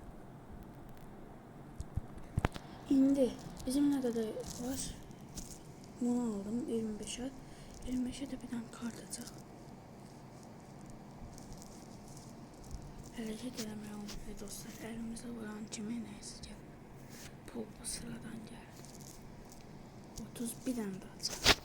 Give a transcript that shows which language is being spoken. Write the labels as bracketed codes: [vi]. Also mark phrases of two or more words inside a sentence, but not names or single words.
[az] İndi bizim [tr] ne kadar var? Bunu aldım 25'e. 25'e de bir tane kart açaq. [az] Hərəkət eləmək olmuyor dostlar. Əlimizə vuran kimə nəysə gəl. Bu sıradan gəldi. 31 dənə də açaq.